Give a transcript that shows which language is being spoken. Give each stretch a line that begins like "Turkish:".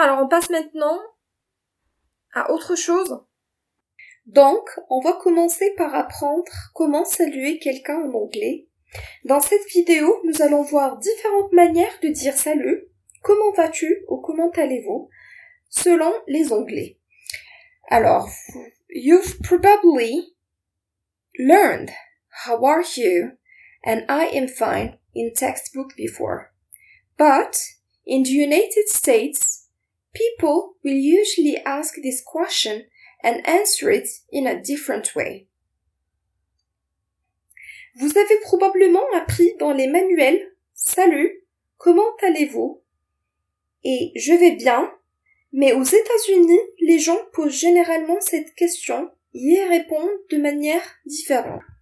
French: Alors on passe maintenant à autre chose. Donc, on va commencer par apprendre comment saluer quelqu'un en anglais. Dans cette vidéo, nous allons voir différentes manières de dire salut. Comment vas-tu ou comment allez-vous? Selon les onglets.
English: Alors, you've probably learned how are you and I am fine in textbook before. But in the United States, people will usually ask this question and answer it in a different way.
French: Vous avez probablement appris dans les manuels « Salut, comment allez-vous » et « Je vais bien ». Mais aux États-Unis, les gens posent généralement cette question et y répondent de manière différente.